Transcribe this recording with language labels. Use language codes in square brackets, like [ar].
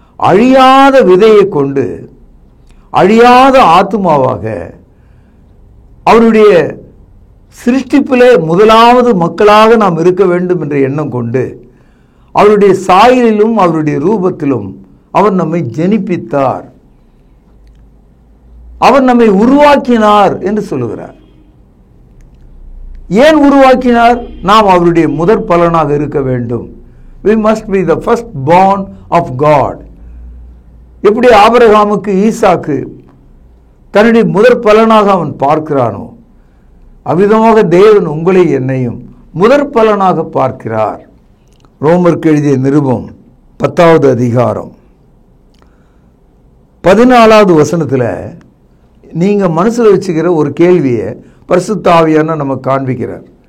[ta] அழியாத விதையை கொண்டு அழியாத ஆத்துமாவாக அவருடைய சிருஷ்டிப்பிலே முதலாவது மக்களாக நாம் இருக்க வேண்டும் என்ற எண்ணம் கொண்டு அவருடைய சாயலிலும் அவருடைய ரூபத்திலும் அவர் நம்மை ஜெனிப்பித்தார், அவர் நம்மை உருவாக்கினார் என்று சொல்லுகிறார். ஏன் உருவாக்கினார்? நாம் அவருடைய முதற் பலனாக இருக்க வேண்டும். [en] We must be the first born of God. [ta] எப்படி ஆபிரகாமுக்கு ஈசாக்கு தன்னுடைய முதற் பலனாக அவன் பார்க்கிறானோ, அவ்விதமாக தேவன் உங்களை என்னையும் முதற் பலனாக பார்க்கிறார். ரோமருக்கு எழுதிய நிருபம் 10வது அதிகாரம் 14வது வசனத்தில் நீங்கள் மனசில் வச்சுக்கிற ஒரு கேள்வியை பரிசுத்த ஆவியானவர் நமக்கு காண்பிக்கிறார்.